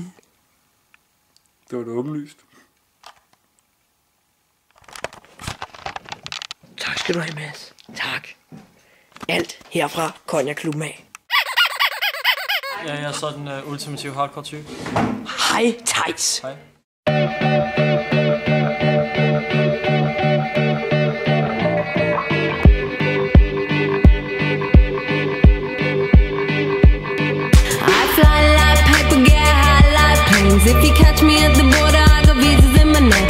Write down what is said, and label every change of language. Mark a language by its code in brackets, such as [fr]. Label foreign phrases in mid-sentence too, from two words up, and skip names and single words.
[da] Det var da åbenlyst. Tak skal du have, Mads. Tak. Alt herfra Konjaklubben af. Ja, jeg er så den ultimative hardcore type. Hej, Theis. Hej. [en] If you catch me at the border, I got visas in my name.